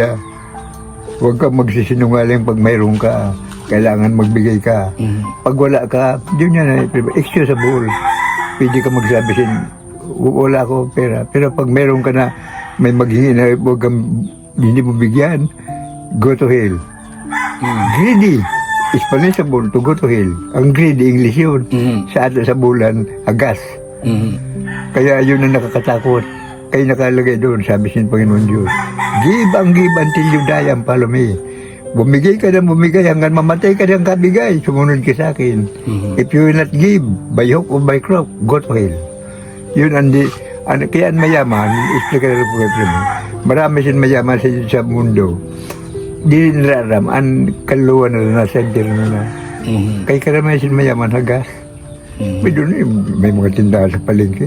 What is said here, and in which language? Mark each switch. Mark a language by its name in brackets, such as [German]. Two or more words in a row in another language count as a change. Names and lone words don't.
[Filipino] Nasa Biblia. Huwag kang magsisinungaling pag mayroon ka. Kailangan magbigay ka. Pag wala ka, yun yan, excusable. Pwede ka magsabi wala ko pera. Pero pag mayroon ka na, may maghingi na huwag kang hindi mo bigyan, [English] go to hell. Greedy is punishable to go to hell. [Filipino] Ang greedy, English yun. Sa atin sa bulan, agas. Kaya yun ang nakakatakot. Kaya nakalagay doon, sabi sin Panginoon Diyos, [English] give until you die and follow me. [Filipino] Bumigay ka ng bumigay hanggang mamatay ka ng kabigay, sumunod ka sa akin. [English] If you will not give, by hook or by crook, go to hell. [Filipino] Yun kaya ang mayaman, explain ka na po, marami sin mayaman sa mundo. Di nararam, ang kaluwan na nasa center na. Kaya karamihan sin mayaman, hagas. May doon may mga tindahan sa palengke.